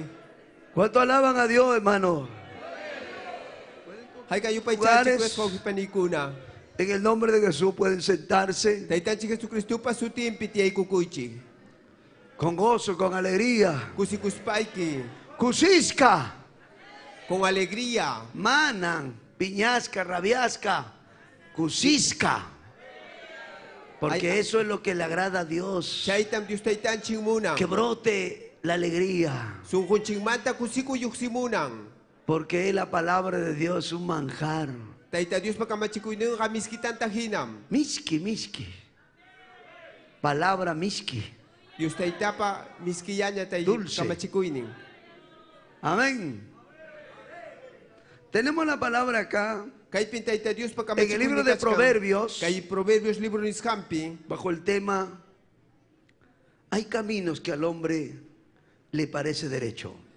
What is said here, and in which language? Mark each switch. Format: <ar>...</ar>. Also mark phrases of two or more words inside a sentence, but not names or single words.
<es>¿Cuánto alaban a Dios, hermano? En el nombre de Jesús pueden sentarse. Con gozo, con alegría. Cusisca. Con alegría.</es> <qu>Manan, piñasca, rabiasca.</qu> <es>Cusisca. Porque eso es lo que le agrada a Dios. Que brote la alegría. Porque la palabra de Dios es un manjar.</es> <qu>Miski, miski.</qu> <es>Palabra miski. Dulce. Amén. Tenemos la palabra acá. En el libro de Proverbios, bajo el tema, hay caminos que al hombre le parece derecho.</es>